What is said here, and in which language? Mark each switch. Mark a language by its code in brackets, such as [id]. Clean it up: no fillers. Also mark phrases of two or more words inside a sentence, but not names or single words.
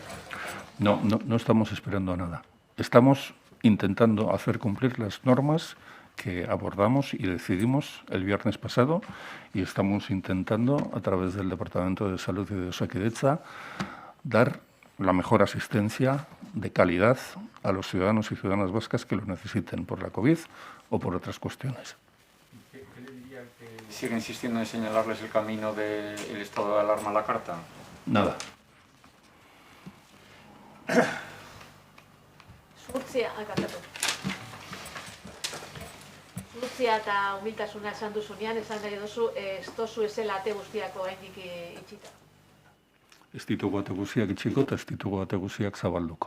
[es] No estamos esperando a nada. Estamos intentando hacer cumplir las normas que abordamos y decidimos el viernes pasado y estamos intentando, a través del Departamento de Salud y de Osakidetza, dar la mejor asistencia de calidad a los ciudadanos y ciudadanas vascas que lo necesiten por la COVID o por otras cuestiones. ¿Qué le diría que sigue insistiendo en señalarles el camino del estado de alarma a la carta? Nada. [eu] Zuhurtzia eta humiltasuna esan duzunean, esan nahi duzu, ez dozu ezela ate guztiak oraindik itxita. Ez ditugu ate guztiak itxiko eta ez ditugu ate guztiak zabalduko.